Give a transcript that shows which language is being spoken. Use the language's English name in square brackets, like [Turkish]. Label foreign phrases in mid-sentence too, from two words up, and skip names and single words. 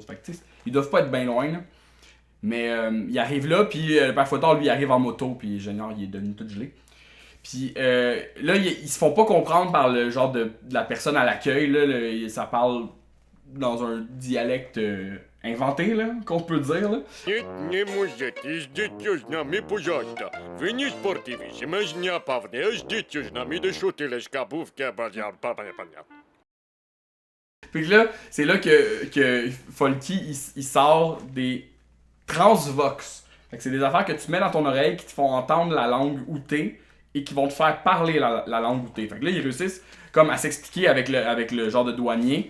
[French] Fait que, tu sais, ils doivent pas être bien loin, là. Mais, ils arrivent là, puis le Père Fouettard, lui, il arrive en moto, puis génial, il est devenu tout gelé. Puis là, ils se font pas comprendre par le genre de la personne à l'accueil, là, ça parle dans un dialecte inventé, là, qu'on peut dire, là. [Russian] Нет, не можете, ждите с нами, пожалуйста. Вы не спортивиссимо, напавне, ждите с нами, да шутили скабувки, базар, понятно. [French] Puis là, c'est là que Folky, il sort des transvox. Fait que c'est des affaires que tu mets dans ton oreille qui te font entendre la langue où t'es et qui vont te faire parler la langue où t'es. Fait que là, ils réussissent comme à s'expliquer avec le genre de douanier.